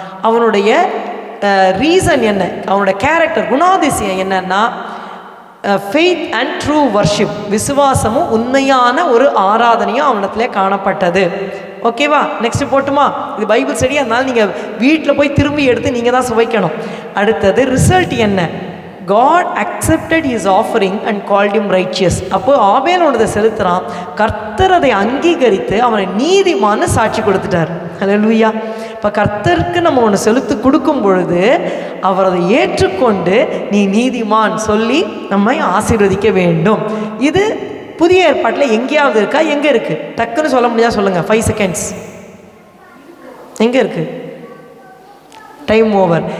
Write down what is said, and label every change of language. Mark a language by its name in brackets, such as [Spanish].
[Tamil] அவனுடைய ரீசன் என்ன, அவனுடைய கேரக்டர், குணாதிசயம் என்னன்னா [English] Faith and true worship. [Tamil] விசுவாசமும் உண்மையான ஒரு ஆராதனையும் அவனிடத்துல காணப்பட்டது. ஓகேவா? நெக்ஸ்ட் போட்டுமா? இது பைபிள் ஸ்டடி, அதனால நீங்கள் வீட்டில் போய் திரும்பி எடுத்து நீங்கள் தான் சுவைக்கணும். அடுத்தது ரிசல்ட் என்ன? [English] God accepted his offering and called him righteous. [Tamil] அப்போ ஆபேலோடதை செலுத்துறான், கர்த்தர் அதை அங்கீகரித்து அவனை நீதிமான்னு சாட்சி கொடுத்துட்டார். ஹல்லேலூயா. இப்போ கர்த்தருக்கு நம்ம ஒன்று செலுத்து கொடுக்கும் பொழுது அவர் அதை ஏற்றுக்கொண்டு நீ நீதிமான் சொல்லி நம்மை ஆசீர்வதிக்க வேண்டும். இது புதிய ஏற்பாட்டில் எங்கேயாவது இருக்கா? எங்கே இருக்குது? டக்குன்னு சொல்ல முடியாது, சொல்லுங்கள். 5 seconds. எங்கே இருக்குது? Time over.